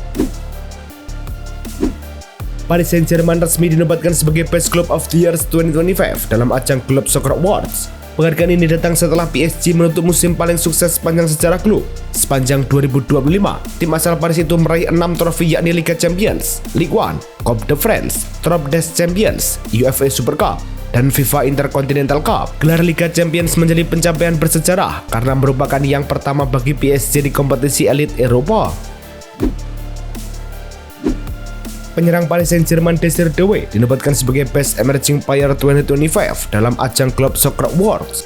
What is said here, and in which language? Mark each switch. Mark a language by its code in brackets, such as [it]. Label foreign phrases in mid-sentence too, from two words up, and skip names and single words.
[id] Paris Saint-Germain resmi dinobatkan sebagai Best Club of the Year 2025 dalam ajang Club Soccer Awards. Penghargaan ini datang setelah PSG menutup musim paling sukses sepanjang sejarah klub. Sepanjang 2025, tim asal Paris itu meraih 6 trofi, yakni Liga Champions, Ligue 1, Coupe de France, Trophée des Champions, UEFA Super Cup, dan FIFA Intercontinental Cup. Gelar Liga Champions menjadi pencapaian bersejarah karena merupakan yang pertama bagi PSG di kompetisi elit Eropa. Penyerang Paris Saint-Germain Désiré Doué dinobatkan sebagai Best Emerging Player 2025 dalam ajang Club Soccer Awards.